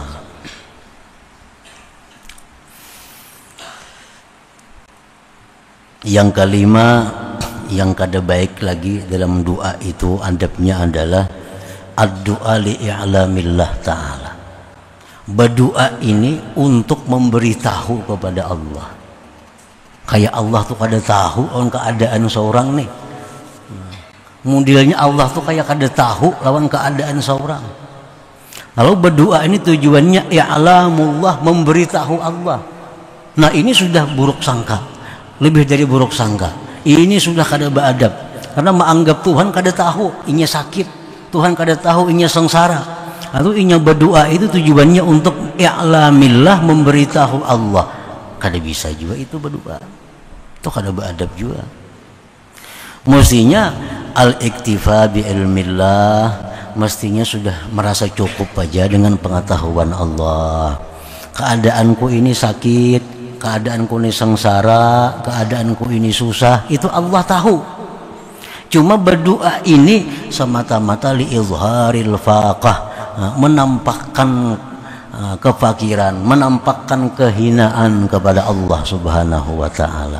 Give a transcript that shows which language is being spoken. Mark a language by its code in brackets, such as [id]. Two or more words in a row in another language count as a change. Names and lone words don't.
[bjn] Yang kelima, yang kada baik lagi dalam doa itu adabnya adalah [ar] الدعاء لإعلام الله تعالى. [bjn] Berdoa ini untuk memberitahu kepada Allah. Kayak Allah tuh kada tahu on keadaan seorang nih. Modelnya Allah tuh kayak kada tahu lawan keadaan seorang. Lalu berdoa ini tujuannya i'lamullah, memberitahu Allah. Nah ini sudah buruk sangka, lebih dari buruk sangka. Ini sudah kada beadab, karena menganggap Tuhan kada tahu inya sakit, Tuhan kada tahu inya sengsara. Atau inya berdoa itu tujuannya untuk i'lamillah, memberitahu Allah. Kada bisa juga itu berdoa, itu kada beadab juga. Mestinya [ar] الاكتفاء بعلم الله, [bjn] mestinya sudah merasa cukup aja dengan pengetahuan Allah. Keadaanku ini sakit, keadaanku ini sengsara, keadaanku ini susah, itu Allah tahu. Cuma berdoa ini semata-mata [ar] لإظهار الفاقة, [bjn] menampakkan kefakiran, menampakkan kehinaan kepada Allah [ar] سبحانه وتعالى.